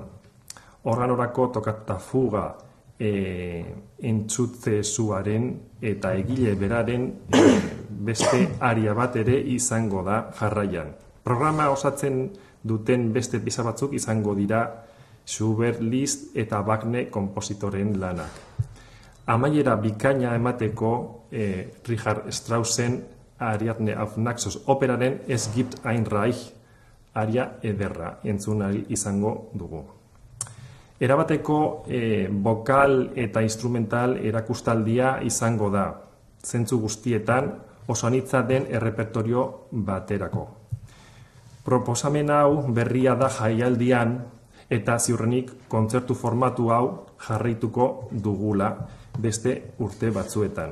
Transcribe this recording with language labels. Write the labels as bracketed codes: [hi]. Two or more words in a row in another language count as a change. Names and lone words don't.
[eu] Organorako tokata fuga, entzutze zuaren eta egile beraren beste aria bat ere izango da jarraian. Programa osatzen duten beste pieza batzuk izango dira Schubert, Liszt eta Wagner konpositoren lanak. Amaiera bikaina emateko Richard Straussen Ariadne auf Naxos operaren Es gibt ein Reich aria ederra entzun ahal izango dugu. Erabateko bokal eta instrumental erakustaldia izango da, zentzu guztietan oso anitza den errepertorio baterako. Proposamen hau berria da jaialdian eta ziurrenik kontzertu formatu hau jarraituko dugula beste urte batzuetan.